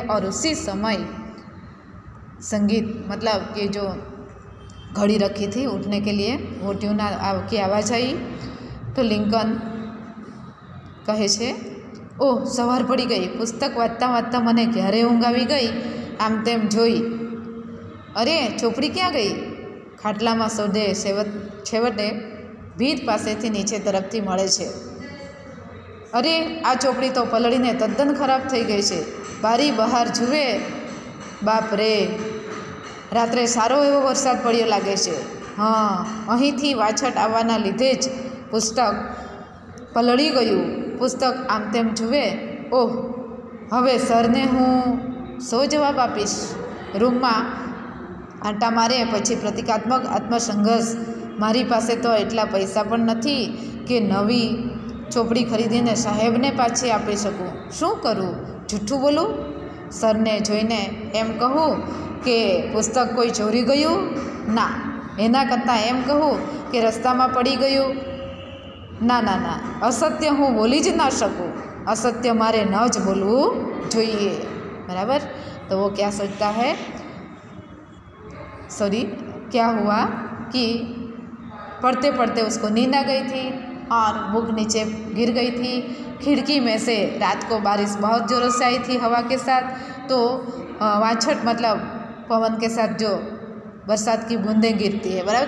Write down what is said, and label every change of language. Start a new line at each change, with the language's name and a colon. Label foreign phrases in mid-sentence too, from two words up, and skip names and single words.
Hindi: और उसी समय संगीत मतलब कि जो घड़ी रखी थी उठने के लिए वो ट्यून की आवाज़ आई।
Gujarati: તો લિંકન કહે છે ઓહ સવાર પડી ગઈ, પુસ્તક વાંચતા વાંચતા મને ક્યારે ઊંઘ આવી ગઈ, આમ તેમ જોઈ, અરે ચોપડી ક્યાં ગઈ। ખાટલામાં શોધે, છેવટે ભીંત પાસેથી નીચે તરફથી મળે છે। અરે આ ચોપડી તો પલળીને તદ્દન ખરાબ થઈ ગઈ છે, બારી બહાર જુએ, બાપ રે રાત્રે સારો એવો વરસાદ પડ્યો લાગે છે। હા, અહીંથી વાછટ આવવાના લીધે જ પુસ્તક પલળી ગયું। પુસ્તક આમ તેમ જુએ, ઓહ હવે સરને હું શો જવાબ આપીશ। રૂમમાં આંટા મારે પછી પ્રતીકાત્મક આત્મસંઘર્ષ, મારી પાસે તો એટલા પૈસા પણ નથી કે નવી ચોપડી ખરીદીને સાહેબને પાછી આપી શકું, શું કરું, જૂઠું બોલું, સરને જોઈને એમ કહું કે પુસ્તક કોઈ ચોરી ગયું, ના એના કરતાં એમ કહું કે રસ્તામાં પડી ગયું, ના ના ના અસત્ય હું બોલી જ ના શકું, અસત્ય મારે ન જ બોલવું જોઈએ। બરાબર।
Hindi: तो वो क्या सोचता है, क्या हुआ कि पढ़ते पढ़ते उसको नींद आ गई थी और बुक नीचे गिर गई थी। खिड़की में से रात को बारिश बहुत ज़ोरों से आई थी हवा के साथ, तो वाछट मतलब पवन के साथ जो बरसात की बूंदें गिरती है बराबर।